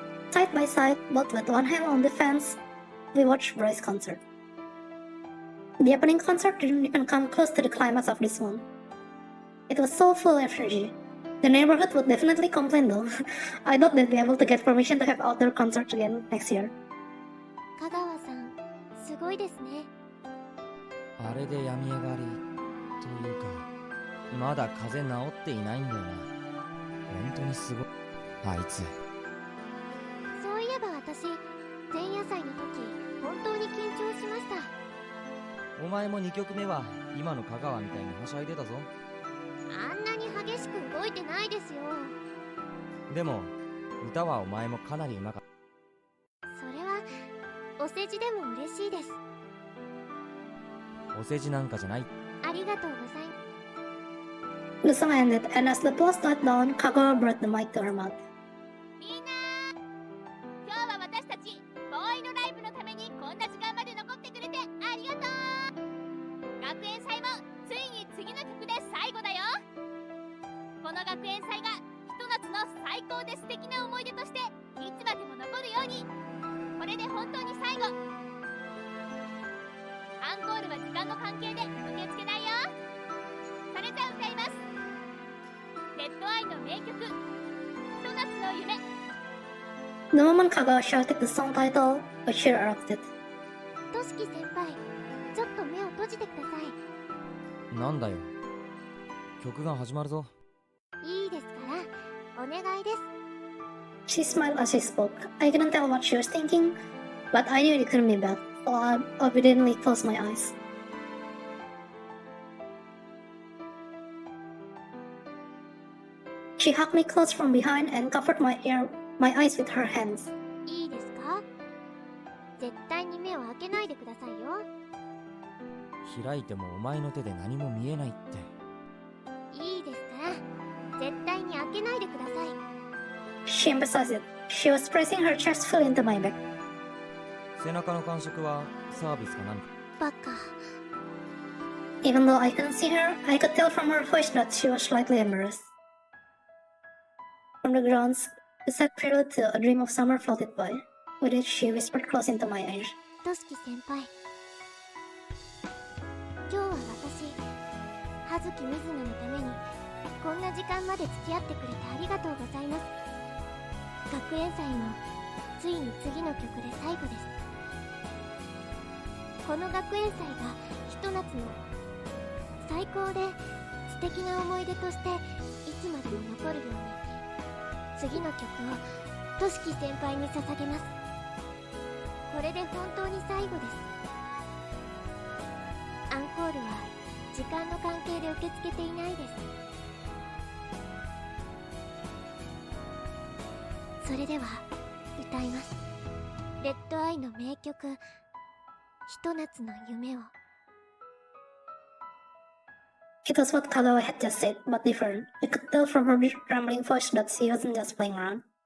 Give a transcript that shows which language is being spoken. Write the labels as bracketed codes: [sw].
[en] Side by side, both with one hand on the fence, we watched Bryce's concert. The opening concert didn't even come close to the climax of this one. It was so full of energy. The neighborhood would definitely complain though. I doubt they'd be able to get permission to have outdoor concerts again next year. [ja] 香川さん、すごいですね。あれで病み上がりというか、まだ風邪治っていないんだよな。本当にすごい。あいつ。そういえば私、前夜祭の時、本当に緊張しました。お前も2曲目は今の香川みたいにはしゃいでたぞ。あんなに激しく動いてないですよ。でも歌はお前もかなりうまかった。それはお世辞でも嬉しいです。お世辞なんかじゃない。ありがとうございます。 [en] The song ended, and as the applause died down, Kahlua brought the mic to her mouth. [ja] みんな今日は私たちボーイのライブのためにこんな時間まで残ってくれてありがとう。学園祭もついに次の曲で最後だよ。この学園祭がひと夏の最高で素敵な思い出としていつまでも残るように。これで本当に最後。アンコールは時間の関係で受け付けないよ。それじゃあ歌います。レッドアイの名曲、ひと夏の夢。 [en] The moment Kahlua shouted the song title, a cheer erupted. [ja] としき先輩、ちょっと目を閉じてください。なんだよ。曲が始まるぞ。いいですからお願いです。 [en] She smiled as she spoke. I couldn't tell what she was thinking, but I knew it couldn't be bad, so I obediently closed my eyes. She hugged me close from behind and covered my eyes with her hands. [ja] いいですか？絶対に目を開けないでくださいよ。開いてもお前の手で何も見えないって。いいですから絶対に開けないでください。 [en] She emphasized it. She was pressing her chest fully into my back. [ja] 背中の感触はサービスか何か。バカ。 [en] Even though I couldn't see her, I could tell from her voice that she was slightly embarrassed. From the grounds, the sad prelude to a dream of summer floated by, with it she whispered close into my ear. [ja] としき先輩、今日は私、葉月みずなのためにこんな時間まで付き合ってくれてありがとうございます。学園祭もついに次の曲で最後です。この学園祭がひと夏の最高で素敵な思い出としていつまでも残るように、次の曲をとしき先輩に捧げます。これで本当に最後です。アンコールは時間の関係で受け付けていないです。それでは歌います。レッドアイの名曲、ひと夏の夢を。 [en] It was what Kahlua had just said, but different. I could tell from her trembling voice that she wasn't just playing around.